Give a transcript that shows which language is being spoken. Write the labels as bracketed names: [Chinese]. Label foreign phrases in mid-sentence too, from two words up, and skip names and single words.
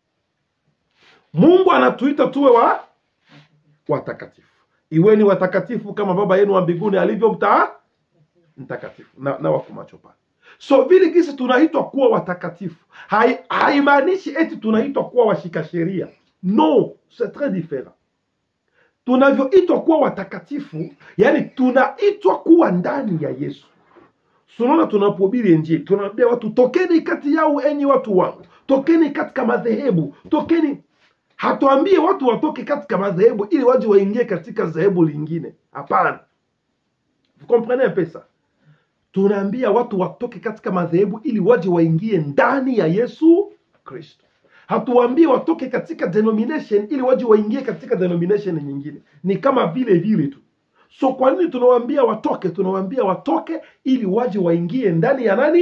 [Swahili] Mungu anatuita tuwe watakatifu. Iweni watakatifu kama Baba yenu wa mbinguni alivyo mtakatifu. Na wako macho pale. So vile kisi tunaitwa kuwa watakatifu, haimaanishi eti tunaitwa kuwa washika sheria. [French] No, c'est très différent. [Swahili] Tunavyoitwa kuwa watakatifu, yani tunaitwa kuwa ndani ya Yesu. Tunaona tunapohubiri Injili, tunaambia watu tokeni kati yao enyi watu wangu. Tokeni katika madhehebu, tokeni. Hatuambie watu watoke katika madhehebu ili waje waingie katika dhehebu lingine. Hapana. [French] Vous comprenez un peu ça? [Swahili] Tunaambia watu watoke katika madhehebu ili waje waingie ndani ya Yesu Kristo. Hatuambie watoke katika denomination ili waje waingie katika denomination nyingine. Ni kama vile tu. So kwa nini tunawaambia watoke? Tunawaambia watoke ili waje waingie ndani ya nani?